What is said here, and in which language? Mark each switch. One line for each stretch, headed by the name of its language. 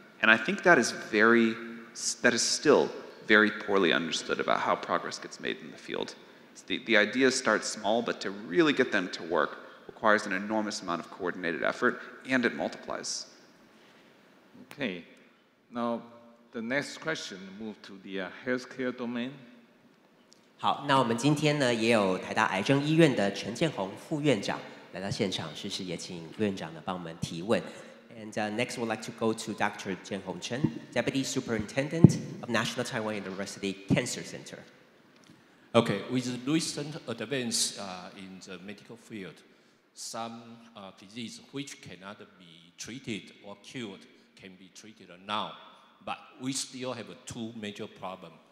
English: And I think that is still very poorly understood about how progress gets made in the field. The ideas start small, but to really get them to work requires an enormous amount of coordinated effort, and it multiplies. Okay. Now, the next question move to the healthcare domain.
Chinese: 好，那我们今天呢也有台大癌症医院的陈建宏副院长来到现场，是也请副院长呢帮我们提问。
English: And next, we'd like to go to Dr. Jianhong Chen, Deputy Superintendent of National Taiwan University Cancer Center. Okay, with recent advance in the medical field, some disease which cannot be treated or cured can be treated now, but we still have two major problems.